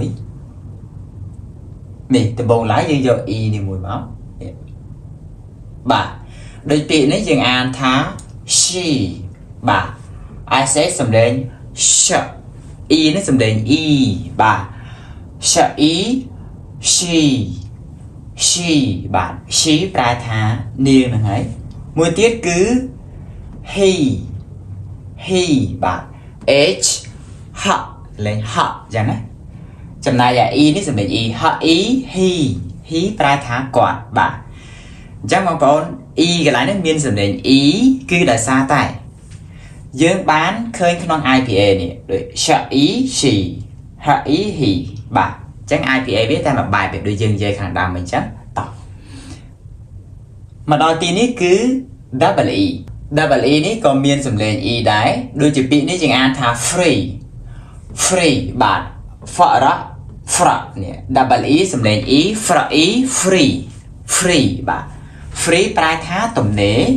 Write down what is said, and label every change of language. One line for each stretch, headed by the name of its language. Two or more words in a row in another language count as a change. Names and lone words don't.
Khmer: នេះដំបូងឡើយយើងយក E នេះមួយមកបាទដូចពាក្យនេះយើងអានថា she បាទ
English: I say
Khmer: សម្លេង
English: sh E
Khmer: នេះសម្លេង E បាទ
English: sh E she
Khmer: បាទ she ប្រែថានាងហ្នឹងហើយមួយទៀតគឺ he បាទ
English: h h
Khmer: លេង h ចឹងណាចំណែកឯ E នេះសម្លេង E
English: h e he
Khmer: ប្រែថាគាត់បាទអញ្ចឹងបងប្អូន E កន្លែងនេះមានសម្លេង E គឺដោយសារតែយើងបានឃើញក្នុង IPA នេះ ដូច
English: she he
Khmer: បាទអញ្ចឹង IPA វាតែមួយបែបដូចយើងនិយាយខាងដើមអញ្ចឹងតោះមកដល់ទីនេះគឺ
English: double E
Khmer: នេះក៏មានសម្លេង E ដែរដូចជាពាក្យនេះយើងអានថា free បាទ fra នេះ
English: double E
Khmer: សម្លេង E
English: fra E free
Khmer: បាទ free ប្រែថាទំនេរ